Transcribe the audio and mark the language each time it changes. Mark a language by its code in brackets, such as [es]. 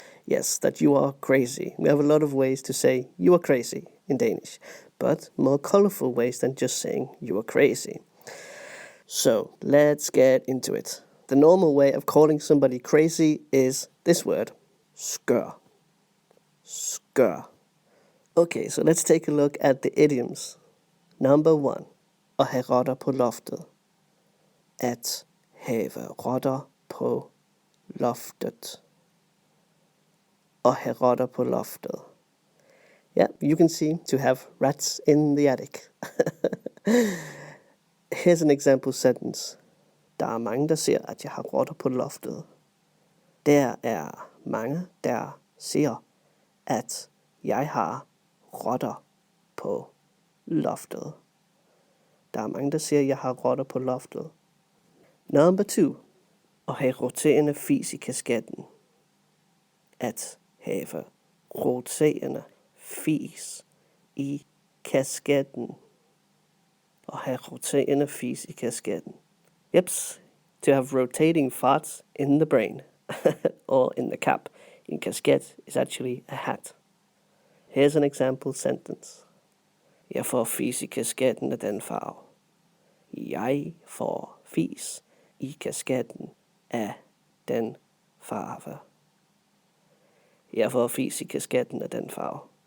[en] Yes, that you are crazy. We have a lot of ways to say you are crazy in Danish, but more colorful ways than just saying you are crazy. So let's get into it. The normal way of calling somebody crazy is this word, skør. Skør. Okay, so let's take a look at the idioms. Number 1. [da] At have rotter på loftet. At have rotter på loftet. At have rotter på loftet. [en] Yeah, you can see to have rats in the attic. Here's an example sentence. [da] Der mange, der ser, at jeg har rotter på loftet. Der mange, der ser, at jeg har rotter på loftet. Der mange, der siger, at jeg har rotter på loftet. Number 2. At have roterende fis i kasketten. At have roterende fis i kasketten. At have roterende fis i kasketten. [en] Yeps, to have rotating farts in the brain. Or in the cap. In kasket is actually a hat. Here's an example sentence. [da] Jeg får fis i kasketten af den farve. Jeg får fis i kasketten af den farve. Jeg får fis i kasketten af den farve.